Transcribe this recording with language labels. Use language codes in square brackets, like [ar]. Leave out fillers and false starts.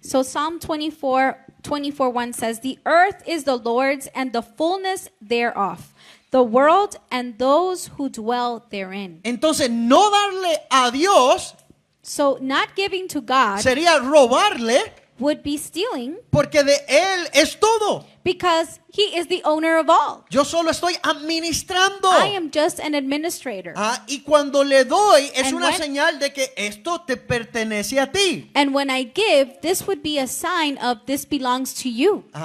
[en] So Psalm 24:1 says, "The earth is the Lord's and the fullness thereof, the world and those who dwell therein." [es] Entonces no darle a Dios [en] So not giving to God [es] sería robarle [en] would be stealing, [es] porque de Él es todo. [en] because He is the owner of all. [es] Yo solo estoy administrando. [en] I am just an administrator. [es] Y cuando le doy es [en] And [es] una [en] when- [es] señal de que esto te pertenece a ti. [en] And when I give, this would be a sign of this belongs to you.